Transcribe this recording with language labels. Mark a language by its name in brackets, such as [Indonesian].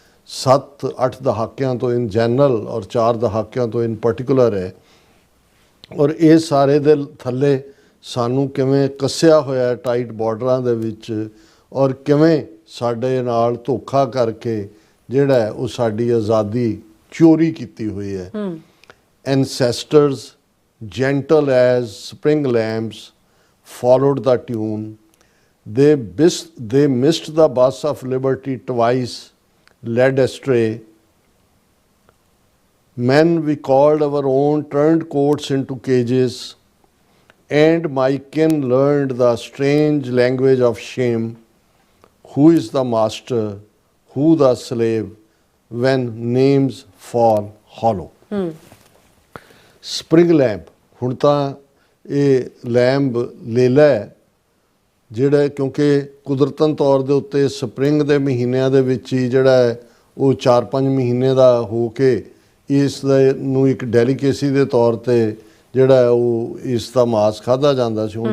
[Punjabi] 7-8 ਦਹਾਕਿਆਂ ਤੋਂ [English] in general [Punjabi] ਔਰ 4 ਦਹਾਕਿਆਂ ਤੋਂ [English] in particular [Punjabi] ਹੈ। ਔਰ ਇਹ ਸਾਰੇ ਦੇ ਥੱਲੇ ਸਾਨੂੰ ਕਿਵੇਂ ਕੱਸਿਆ ਹੋਇਆ ਟਾਈਟ ਬਾਰਡਰਾਂ ਦੇ ਵਿੱਚ, ਔਰ ਕਿਵੇਂ ਸਾਡੇ ਨਾਲ ਧੋਖਾ ਕਰਕੇ ਜਿਹੜਾ ਹੈ ਉਹ ਸਾਡੀ ਆਜ਼ਾਦੀ ਚੋਰੀ ਕੀਤੀ ਹੋਈ ਹੈ। [English] Ancestors, gentle as spring lambs, followed the tune. They missed the bus of liberty twice, led astray. Men we called our own turned coats into cages, and my kin learned the strange language of shame. Who is the master, who the slave, when names fall hollow? [Punjabi] Spring lamp, ਹੁਣ ਤਾਂ ਇਹ lamb ਲੇਲਾ ਹੈ ਜਿਹੜਾ, ਕਿਉਂਕਿ ਕੁਦਰਤਨ ਤੌਰ ਦੇ ਉੱਤੇ spring ਦੇ ਮਹੀਨਿਆਂ ਦੇ ਵਿੱਚ ਹੀ ਜਿਹੜਾ ਹੈ ਉਹ 4-5 ਮਹੀਨੇ ਦਾ ਹੋ ਕੇ ਇਸ ਦੇ ਨੂੰ ਇੱਕ ਡੈਲੀਕੇਸੀ ਦੇ ਤੌਰ ਤੇ ਜਿਹੜਾ ਹੈ ਉਹ ਇਸ ਦਾ ਮਾਸ ਖਾਧਾ ਜਾਂਦਾ ਸੀ।